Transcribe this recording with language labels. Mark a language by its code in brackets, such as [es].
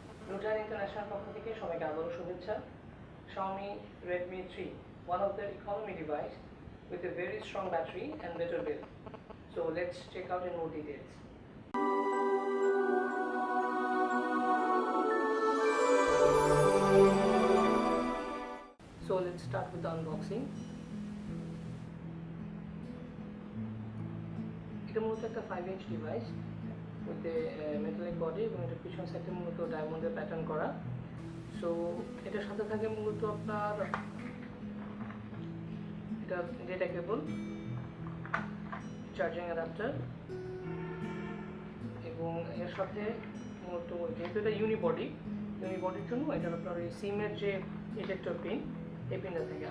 [bn] Nutan International পক্ষ থেকে সবাইকে আবারও শুভেচ্ছা। [en] Xiaomi Redmi 3, one of their economy device with a very strong battery and better build. So let's check out in more details. So let's start with the unboxing. [bn] এটা মূলত একটা 5-inch device [en] with a metallic body [bn] এবং এটার পিছন সাইডে মূলত ডায়মন্ডের pattern করা। সো এটার সাথে থাকে মূলত আপনার এটা ডেটা কেবল, চার্জিং অ্যাডাপ্টার এবং এর সাথে মূলত যেহেতু এটা ইউনিবডির জন্য এটার আপনার ওই সিমের যে ইজেক্টর পিন, এই পিনটা থাকে।